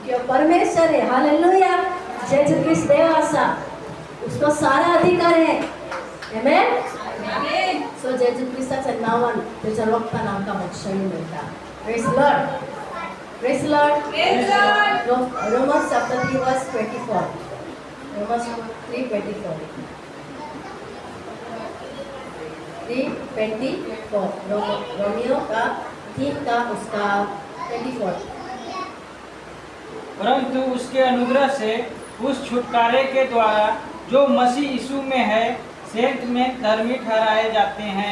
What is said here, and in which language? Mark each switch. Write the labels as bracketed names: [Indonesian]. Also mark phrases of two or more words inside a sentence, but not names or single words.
[Hindi] परमेश्वर है। हालेलुया। यीशु क्रिस्त देवासा, उसको सारा अधिकार है। [Konkani] आमेन। सो यीशु ख्रिस्ताचं नावान त्याच्या रक्तानं आमकां मोक्ष मेळटा। [English] Praise Lord, Praise Lord. Romans chapter 3 verse 24, Romans 3:24, 3:24, [Hindi] रोमियो का 3 का उसका 24। परंतु उसके अनुग्रह से उस छुटकारे के द्वारा जो मसीह यीशु में है सेंत में धर्मी ठहराए जाते हैं।